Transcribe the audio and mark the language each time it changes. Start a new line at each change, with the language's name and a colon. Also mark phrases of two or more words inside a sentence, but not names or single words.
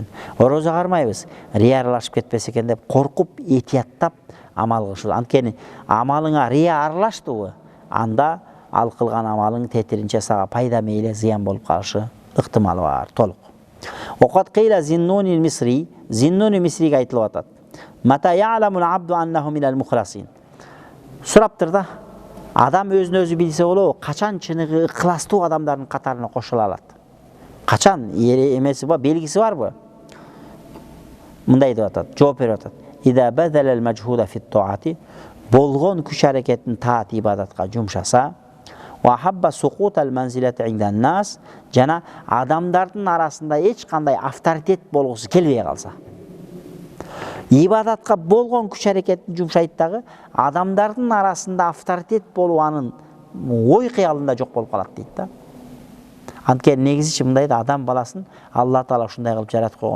Kyrgyz: Орозо кармайбыз, рия аралашып кетпесе экен деп коркуп, этияттап амал кылышыбыз. Анткени амалыңа рия аралаштыбы, анда ал кылган амалың тетиринче сага пайда мейли зыян болуп калышы ыктымалы бар, толук. Окат кыйла Зиннуни Мисри, Зиннуни Мисриге айтылып атат:
Arabic: "متى يعلم العبد أنه من المخلصين."
Kyrgyz: Сураптыр да, адам өзүн өзү билсе болобу, качан чыныгы ыкластуу адамдардын катарына кошула алат? Качан эмеси бар, белгиси барбы? Мындай деп атат, жооп берип атат:
Arabic: "إذا بذل المجهود في الطاعة."
Kyrgyz: Болгон күч аракетин таат ибадатка жумшаса,
Arabic: وأحب سقوط المنزلة عند الناس,
Kyrgyz: жана адамдардын арасында эч кандай авторитет болгусу келбей калса. Ибадатка болгон күч аракетин жумшайт дагы, адамдардын арасында авторитет болуп анын ой кыялында жок болуп калат дейт да. Анткени негизичи мындай да, адам баласын Алла Таала ушундай кылып жаратып койгон.